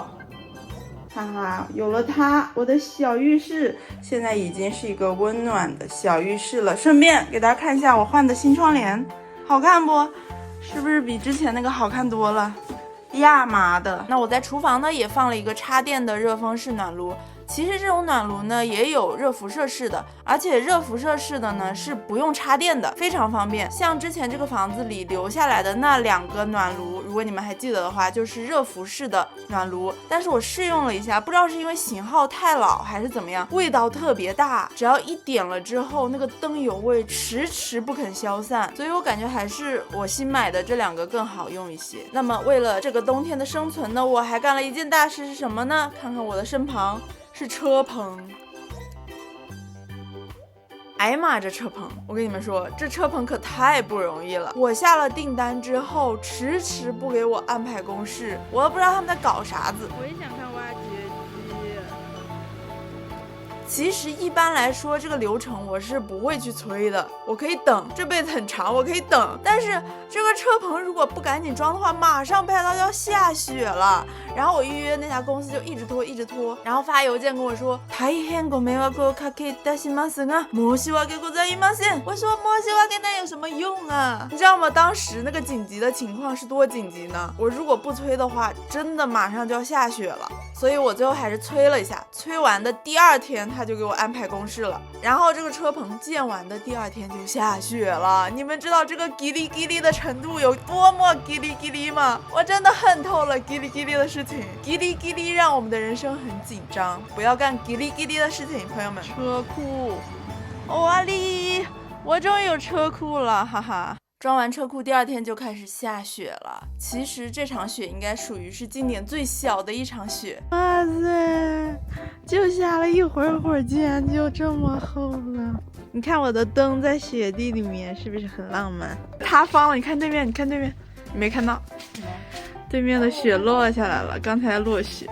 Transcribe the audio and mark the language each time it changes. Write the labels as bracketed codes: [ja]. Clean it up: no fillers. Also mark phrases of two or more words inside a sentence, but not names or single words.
[zh] 哈哈，有了它，我的小浴室現在已經是一個溫暖的小浴室了。順便給大家看一下我換的新窗簾，好看不？是不是比之前那個好看多了？呀媽的！那我在廚房呢也放了一個插電的熱風式暖爐。其實這種暖爐呢也有熱輻射式的，而且熱輻射式的呢是不用插電的，非常方便。像之前這個房子裡留下來的那2個暖爐，如果你們還記得的話，就是熱輻式的暖爐。但是我試用了一下，不知道是因為型號太老還是怎麼樣，味道特別大，只要一點了之後，那個燈油味遲遲不肯消散，所以我感覺還是我新買的這2個更好用一些。那麼為了這個冬天的生存呢，我還幹了一件大事，是什麼呢？看看我的身旁。是車棚，哎呀媽，這車棚，我跟你們說，這車棚可太不容易了。我下了訂單之後，遲遲不給我安排公示，我都不知道他們在搞啥子。我也想看挖掘機。其實一般來說，這個流程我是不會去催的，我可以等，這輩子很長，我可以等。但是這個車棚如果不趕緊裝的話，馬上拍到要下雪了。然後我預約那家公司就一直拖，然後發郵件跟我說 [ja] 大変ご迷惑をかけいたしますが申し訳ございません。 [zh] 我說申し訳那有什麼用啊？你知道嗎？當時那個緊急的情況是多緊急呢？我如果不催的話，真的馬上就要下雪了。所以我最後還是催了一下，催完的第2天他就給我安排公示了。然後這個車棚建完的第2天就下雪了。你們知道這個嘰哩嘰哩的程度有多麼嘰哩嘰哩嗎？我真的恨透了嘰哩嘰哩的事情。嘰哩嘰哩讓我們的人生很緊張，不要幹嘰哩嘰哩的事情，朋友們。車庫，哇哩，我終於有車庫了，哈哈。裝完車庫第2天就開始下雪了。其實這場雪應該屬於是今年最小的一場雪。哇塞，就下了一會兒，竟然就這麼厚了。你看我的燈在雪地裡面，是不是很浪漫？塌方了，你看對面，你看對面，你沒看到？對面的雪落下來了，剛才落雪。